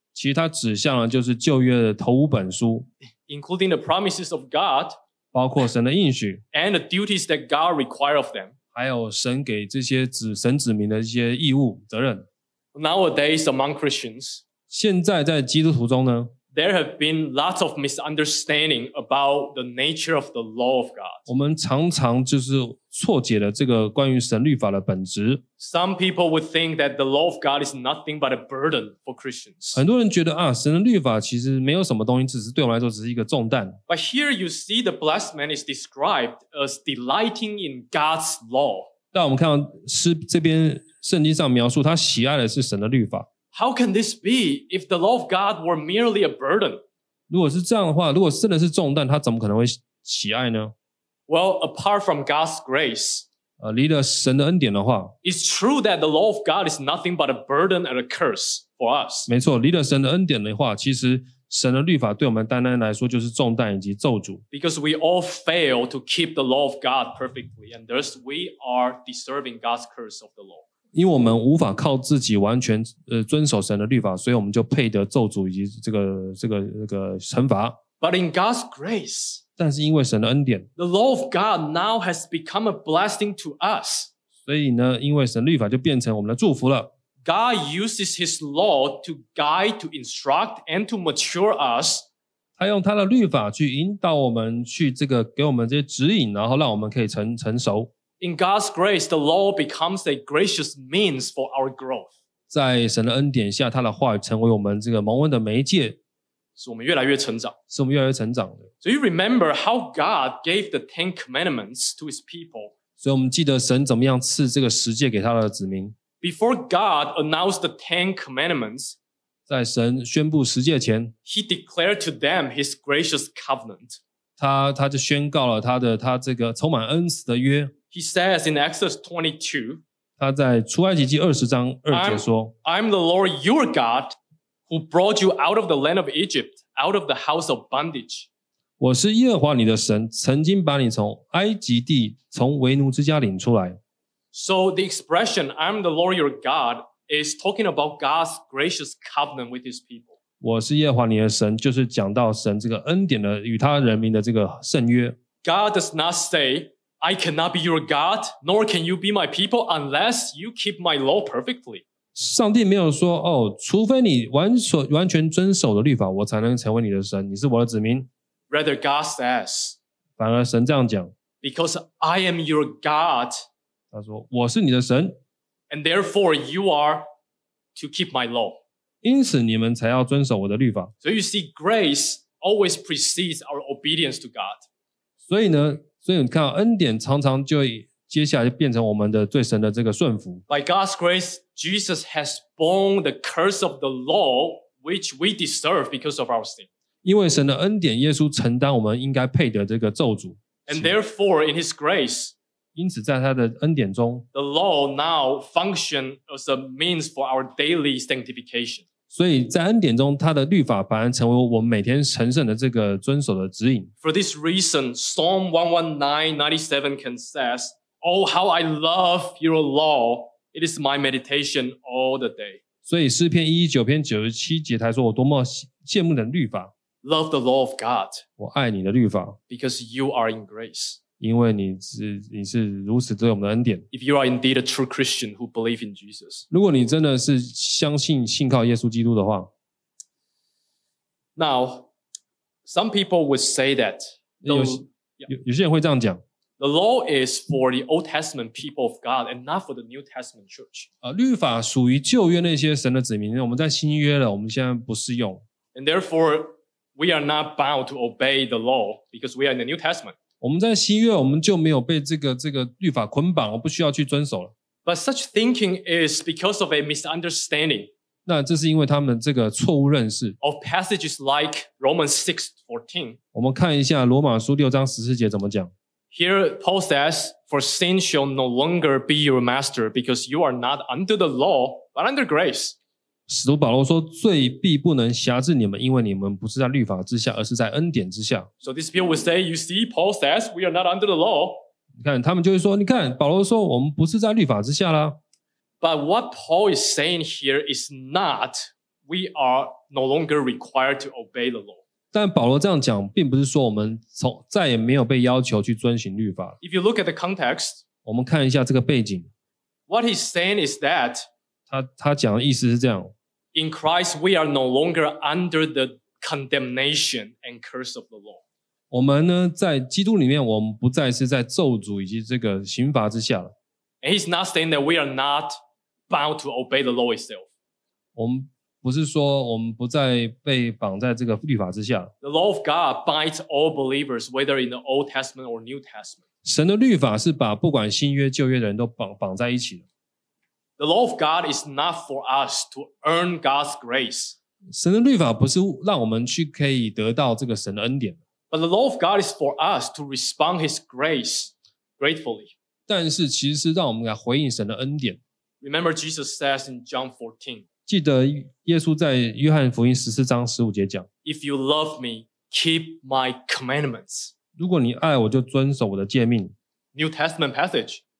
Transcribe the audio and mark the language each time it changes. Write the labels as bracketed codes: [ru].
[zh] 其实它指向了就是旧约的头五本书。 [en] Including the promises of God, [zh] 包括神的应许 [en] and the duties that God require of them, [zh] 还有神给这些神子民的一些义务责任。 [en] Nowadays among Christians, [zh] 现在在基督徒中呢， [en] there have been lots of misunderstanding about the nature of the law of God. [zh] 我们常常就是错解了这个关于神律法的本质。 [en] Some people would think that the law of God is nothing but a burden for Christians. [zh] 很多人觉得啊，神的律法其实没有什么东西，只是对我们来说只是一个重担。 [en] But here you see the blessed man is described as delighting in God's law. [zh] 但我们看到这边圣经上描述他喜爱的是神的律法。 [en] How can this be if the law of God were merely a burden? [zh] 如果是这样的话，如果真的是重担，他怎么可能会喜爱呢？ [en] Well, apart from God's grace, [zh] 离了神的恩典的话， [en] it's true that the law of God is nothing but a burden and a curse for us. [zh] 没错，离了神的恩典的话，其实神的律法对我们单单来说就是重担以及咒诅。 [en] Because we all fail to keep the law of God perfectly, and thus we are deserving God's curse of the law. [zh] 因为我们无法靠自己完全遵守神的律法，所以我们就配得咒诅以及这个惩罚。 [en] But in God's grace, [zh] 但是因为神的恩典， [en] The law of God now has become a blessing to us. [zh] 所以呢，因为神律法就变成我们的祝福了。 [en] God uses his law to guide, to instruct, and to mature us. [zh] 他用他的律法去引导我们，去这个给我们这些指引，然后让我们可以成熟。 [en] In God's grace, the law becomes a gracious means for our growth. [zh] 在神的恩典下，他的话语成为我们这个蒙恩的媒介，使我们越来越成长，使我们越来越成长的。 [en] So you remember how God gave the Ten Commandments to His people. [zh] 所以我们记得神怎么样赐这个十诫给他的子民。 [en] Before God announced the Ten Commandments, [zh] 在神宣布十诫前 [en] ，He declared to them His gracious covenant. [zh] 他就宣告了他这个充满恩慈的约。 [en] He says in Exodus 22, [zh] 他在出埃及记二十章二节说 [en] ，I'm the Lord your God. Who brought you out of the land of Egypt, out of the house of bondage? [zh] 我是耶和华你的神，曾经把你从埃及地、从为奴之家领出来。 [en] So the expression "I'm the Lord your God" is talking about God's gracious covenant with His people. [zh] 我是耶和华你的神，就是讲到神这个恩典的与他人民的这个圣约。 [en] God does not say, "I cannot be your God, nor can you be my people unless you keep my law perfectly." [zh] 上帝没有说哦，除非你完全遵守的律法，我才能成为你的神，你是我的子民。 [en] Rather, God says, [zh] 反而神这样讲 [en] ，Because I am your God. [zh] 他说我是你的神 [en] ，And therefore you are to keep my law. [zh] 因此你们才要遵守我的律法。 [en] So you see, grace always precedes our obedience to God. [zh] 所以你看到恩典常常就接下来就变成我们的对神的这个顺服。 [en] By God's grace, Jesus has borne the curse of the law, which we deserve because of our sin. [zh] 因为神的恩典，耶稣承担我们应该配得这个咒诅。 [en] And therefore, in His grace, [zh] 因此在他的恩典中 [en] ，the law now functions as a means for our daily sanctification. [zh] 所以在恩典中，他的律法反而成为我们每天成圣的这个遵守的指引。 [en] For this reason, Psalm 119:97 can says. Oh, how I love your law. It is my meditation all the day. [zh] 所以诗篇119篇97节他说我多么羡慕你的律法。 [en] Love the law of God. [zh] 我爱你的律法。 [en] Because you are in grace. [zh] 因为你是如此对我们的恩典。 [en] If you are indeed a true Christian who believe in Jesus. [zh] 如果你真的是信靠耶稣基督的话。 [en] Now, some people would say that. [zh] 有些人会这样讲。 [en] The law is for the Old Testament people of God and not for the New Testament church. [zh] 律法属于旧约那些神的子民，我们在新约了，我们现在不适用。 [en] And therefore, we are not bound to obey the law because we are in the New Testament. [zh] 我们在新约，我们就没有被这个律法捆绑，我不需要去遵守了。 [en] But such thinking is because of a misunderstanding. [zh] 那这是因为他们这个错误认识。 [en] Of passages like Romans 6:14. [zh] 我们看一下罗马书六章十四节怎么讲。 [en] Here Paul says, "For sin shall no longer be your master, because you are not under the law, but under grace." [zh] 使徒保罗说，罪必不能辖制你们，因为你们不是在律法之下，而是在恩典之下。 [en] So these people would say, "You see, Paul says we are not under the law." [zh] 你看，他们就会说，你看，保罗说，我们不是在律法之下啦。 [en] But what Paul is saying here is not we are no longer required to obey the law. [zh] 但保罗这样讲，并不是说我们再也没有被要求去遵循律法。 [en] If you look at the context, [zh] 我们看一下这个背景。 [en] What he's saying is that [zh] 他讲的意思是这样。 [en] In Christ, we are no longer under the condemnation and curse of the law. [zh] 我们呢，在基督里面，我们不再是在咒诅以及这个刑罚之下了。 [en] And he's not saying that we are not bound to obey the law itself. [zh] 不是说我们不再被绑在这个律法之下。 [en] The law of God binds all believers, whether in the Old Testament or New Testament. [zh] 神的律法是把不管新约旧约的人都绑在一起的。 [en] The law of God is not for us to earn God's grace. [zh] 神的律法不是让我们去可以得到这个神的恩典。 [en] But the law of God is for us to respond His grace gratefully. [zh] 但是其实是让我们来回应神的恩典。 [en] Remember Jesus says in John 14. [zh] 记得耶稣在约翰福音十四章十五节讲 [en] If you love me, keep my commandments. [zh] 如果你爱我就遵守我的诫命 [en] New Testament passage.